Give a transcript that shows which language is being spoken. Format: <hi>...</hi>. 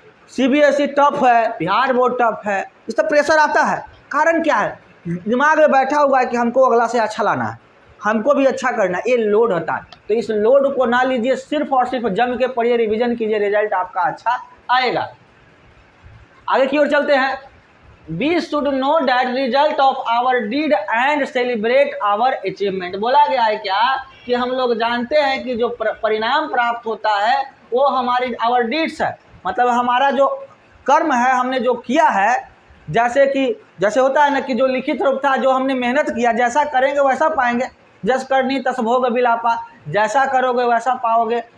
<hi>CBSE tough है, Bihar board tough है, इस पर प्रेशर आता है। कारण क्या है? दिमाग में बैठा हुआ है कि हमको अगला से अच्छा लाना है, हमको भी अच्छा करना है, ये लोड होता है। तो इस लोड को ना लीजिए, सिर्फ और सिर्फ जम के पढ़िए, रिवीजन कीजिए, रिजल्ट आपका अच्छा आएगा। आगे की ओर चलते हैं।</hi> <en>We should know that result of our deed and celebrate our achievement।</en> <hi>बोला गया है क्या कि हम लोग जानते हैं कि जो परिणाम प्राप्त होता है वो हमारी</hi> <en>our deeds</en> <hi>है, मतलब हमारा जो कर्म है, हमने जो किया है, जैसे होता है ना कि जो लिखित रूप था, जो हमने मेहनत किया, जैसा करेंगे वैसा पाएंगे। जस करनी तस भोग बिलापा, जैसा करोगे वैसा पाओगे।</hi>